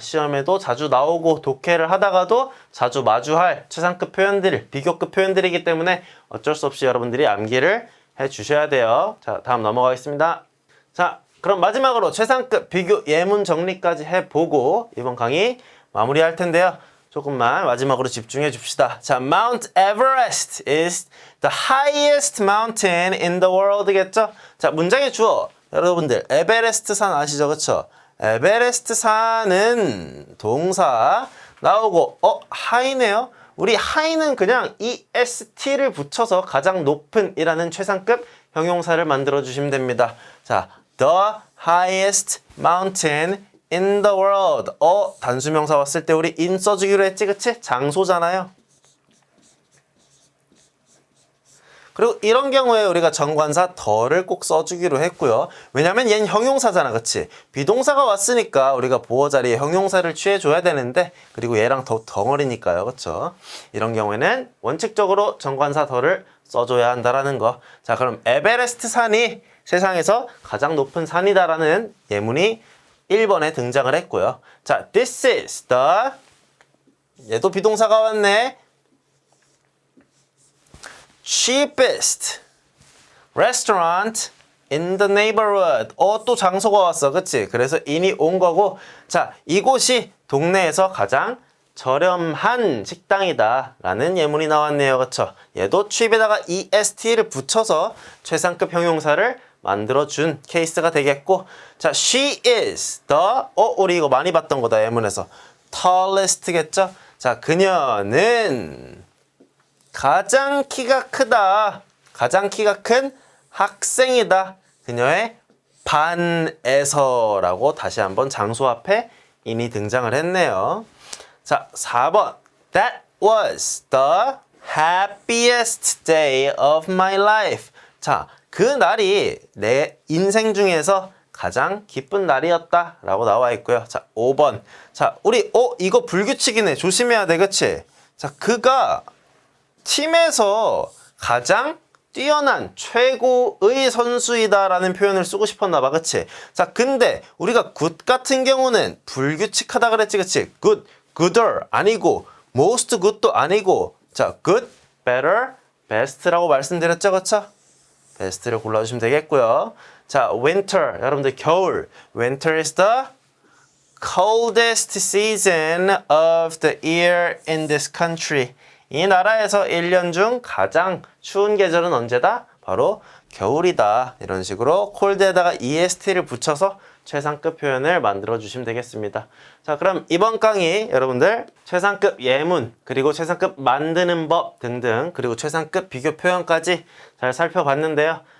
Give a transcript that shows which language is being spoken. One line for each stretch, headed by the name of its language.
Korean: 시험에도 자주 나오고 독해를 하다가도 자주 마주할 최상급 표현들, 비교급 표현들이기 때문에 어쩔 수 없이 여러분들이 암기를 해주셔야 돼요. 자, 다음 넘어가겠습니다. 자, 그럼 마지막으로 최상급 비교 예문 정리까지 해보고 이번 강의 마무리할 텐데요. 조금만 마지막으로 집중해 줍시다.
English: 자, Mount Everest is the highest mountain in the world겠죠?
Korean: 자, 문장의 주어. 여러분들, 에베레스트 산 아시죠? 그쵸? 에베레스트 산은 동사 나오고, 하이네요? 우리 하이는 그냥 EST를 붙여서 가장 높은 이라는 최상급 형용사를 만들어 주시면 됩니다.
English: 자, the highest mountain in the world.
Korean: 단수명사 왔을 때 우리 in 써주기로 했지, 그치? 장소잖아요. 그리고 이런 경우에 우리가 정관사 더를 꼭 써주기로 했고요. 왜냐면 얘는 형용사잖아, 그치? 비동사가 왔으니까 우리가 보어 자리에 형용사를 취해줘야 되는데, 그리고 얘랑 더 덩어리니까요, 그쵸? 이런 경우에는 원칙적으로 정관사 더를 써줘야 한다라는 거. 자, 그럼 에베레스트 산이 세상에서 가장 높은 산이다라는 예문이 1번에 등장을 했고요. 자,
English: this is the,
Korean: 얘도 비동사가 왔네.
English: cheapest restaurant in the neighborhood.
Korean: 또 장소가 왔어. 그치? 그래서 in이 온 거고, 자, 이곳이 동네에서 가장 저렴한 식당이다 라는 예문이 나왔네요. 그쵸? 얘도 cheap에다가 est를 붙여서 최상급 형용사를 만들어준 케이스가 되겠고, 자,
English: she is the,
Korean: 우리 이거 많이 봤던 거다, 예문에서.
English: tallest겠죠?
Korean: 자, 그녀는 가장 키가 크다. 가장 키가 큰 학생이다. 그녀의 반에서라고 다시 한번 장소 앞에 in이 등장을 했네요. 자, 4번.
English: That was the happiest day of my life.
Korean: 자, 그 날이 내 인생 중에서 가장 기쁜 날이었다 라고 나와 있고요. 자, 5번. 자, 우리 이거 불규칙이네. 조심해야 돼. 그치? 자, 그가 팀에서 가장 뛰어난 최고의 선수이다라는 표현을 쓰고 싶었나 봐. 그치? 자, 근데 우리가 good 같은 경우는 불규칙하다 그랬지. 그치? good, gooder 아니고
English: most good
Korean: 도 아니고 자, good, better, best라고 말씀드렸죠. 그쵸? best를 골라주시면 되겠고요. 자, winter 여러분들 겨울.
English: winter is the coldest season of the year in this country.
Korean: 이 나라에서 1년 중 가장 추운 계절은 언제다? 바로 겨울이다. 이런 식으로 cold에다가 est를 붙여서 최상급 표현을 만들어 주시면 되겠습니다. 자, 그럼 이번 강의 여러분들 최상급 예문, 그리고 최상급 만드는 법 등등, 그리고 최상급 비교 표현까지 잘 살펴봤는데요.